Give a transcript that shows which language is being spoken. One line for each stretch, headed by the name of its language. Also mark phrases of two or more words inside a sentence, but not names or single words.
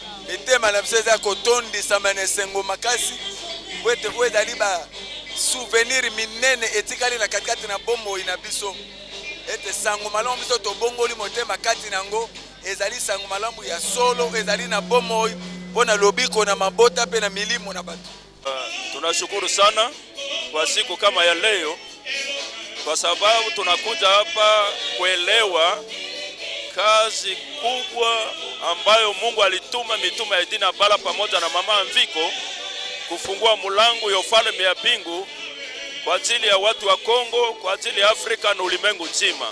Lingala: Mitema na biso eza kotondisama na esengo makasi po ete oyo ezali basouvenir minene etikali na katikati na bomoi na biso ete sango malamu biso tobongoli motema kati nango ezali sango malamu ya solo ezali na bomoi mpo na lobiko na mabota mpe na milimo na bato.
Swahili: Tunashukuru sana kwa siku kama ya leo kwa sababu tunakuja hapa kuelewa kazi kubwa ambayo Mungu alituma mitume ya Edina Bala pamoja na mama Mviko kufungua mulango ya ufalme ya bingu kwa ajili ya watu wa Kongo, kwa ajili ya Afrika na ulimwengu nzima.